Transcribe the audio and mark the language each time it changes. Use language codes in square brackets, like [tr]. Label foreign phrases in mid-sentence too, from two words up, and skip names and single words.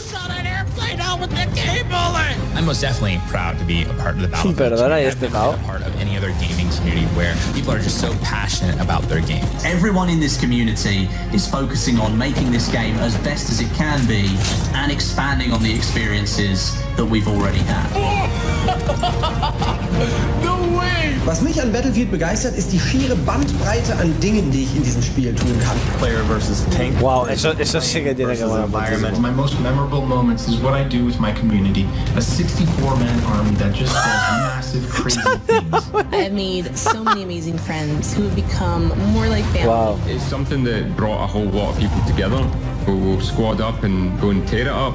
[en] I'm most definitely proud to be a part of the Battlefield [es] Perdona, [en] community. [es] ¿y [en] I've [es] este [en] never [es] pavo? [en] been a part of any other gaming community where people are just so passionate about their game. Everyone in this community is focusing on making this game as best as it can be and expanding on the experiences that we've already had. [de] Was mich an Battlefield begeistert, ist die schiere Bandbreite an Dingen, die ich in diesem Spiel tun kann. [en] Player versus tank. [es] Wow, eso sí que tiene que molar muchísimo. [en] My most memorable moments is what I do with my community. A 64-man army that just does massive, crazy things. I've made so many amazing friends who have become more like family. Wow. It's something that brought a whole lot of people together who will squad up and go and tear it up.